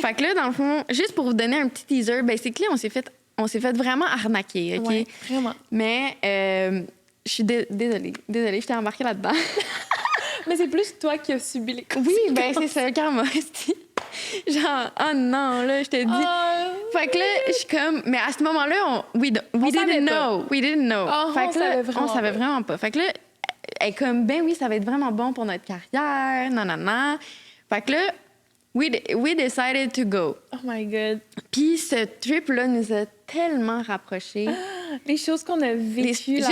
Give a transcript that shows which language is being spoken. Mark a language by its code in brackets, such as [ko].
[fr] Fait que là, dans le fond, juste pour vous donner un petit teaser, basically, on s'est fait vraiment arnaquer, OK? Ouais, vraiment. Mais je suis désolée, je t'ai embarquée là-dedans. Mais c'est plus toi qui as subi les conséquences. Oui, ben c'est ça, karma. Genre, oh non, là, je te dis. Fait que là, je suis comme... Mais à ce moment-là, [en] we didn't know. We didn't know. [fr] Fait que là, on savait vraiment pas. Fait que là, elle est comme, ben oui, ça va être vraiment bon pour notre carrière, nanana. Fait que là, [en] we decided to go. Oh my God. [fr] Puis ce trip-là nous a tellement rapprochés. Les choses qu'on a vécues là-bas.